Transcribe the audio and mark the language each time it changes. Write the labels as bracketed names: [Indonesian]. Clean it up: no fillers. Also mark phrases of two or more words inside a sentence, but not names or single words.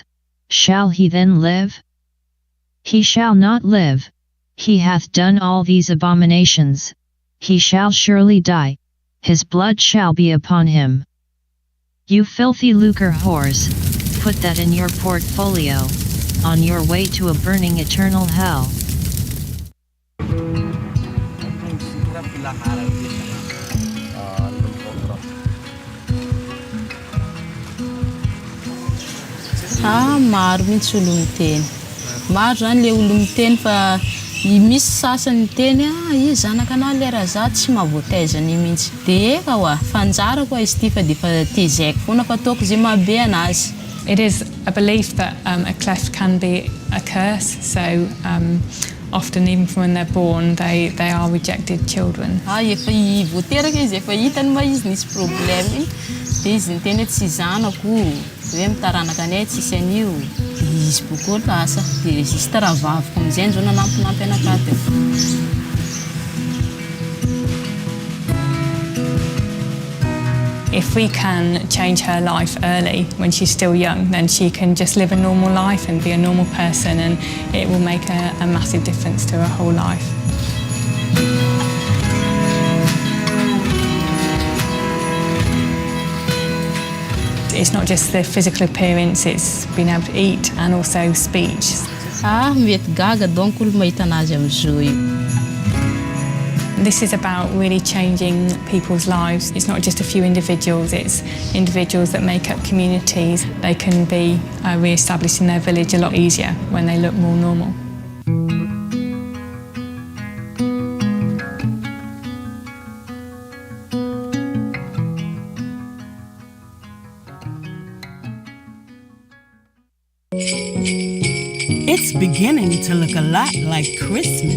[English] Shall he then live? He shall not live. He hath done all these abominations. He shall surely die. His blood shall be upon him. You filthy lucre whores, put that in your portfolio. on your way to a burning eternal hell. [Malagasy] Maro mihitsy olo miteny. Maro zany le olo miteny fa misy sasany miteny izy zanakanao lera za tsy mahavoataizany mihitsy. De eka oa, fanjara koa izy ty fa defa tezaiko foana fa ataoko zay mahabe anazy. [English] It is a belief that a cleft can be a curse, so often even from when they're born, they are rejected children. [Malagasy] Efa voateraka izy, efa hitany ma izy nisy problème, de izy niteny hoe tsy zanako, hoe mitaranaka anay tsisy an'io. Izy boko lasa, de juste raha vaviko amizay zao nanampinampy anakaty. [English] If we can change her life early when she's still young, then she can just live a normal life and be a normal person, and it will make a massive difference to her whole life. It's not just the physical appearance, it's being able to eat and also speech. [Malagasy] Mety gaga donc olo mahita anazy amizao io. [English] This is about really changing people's lives. It's not just a few individuals, it's individuals that make up communities. They can be re-established in their village a lot easier when they look more normal. It's beginning to look a lot like Christmas.